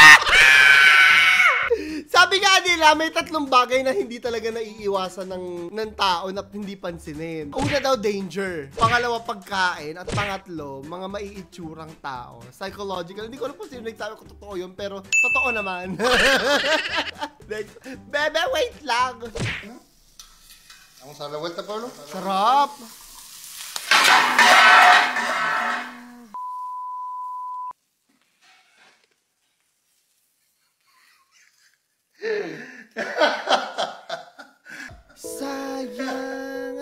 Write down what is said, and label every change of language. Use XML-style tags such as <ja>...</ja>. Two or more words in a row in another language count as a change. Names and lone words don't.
<tl>Sabi nga nila, may 3 bagay na hindi talaga naiiwasan ng tao na hindi pansinin. Una daw, danger. Pangalawa, pagkain. At pangatlo, mga maiitsurang tao.</tl> <en>Psychological.</en> <tl>Hindi ko alam kung sino nagsabi ko totoo yun, pero totoo naman. Next. Bebe, wait lang.</tl> <es>Vamos a dar la vuelta, Pablo.</es> <tl>Sarap. Sayang.</tl>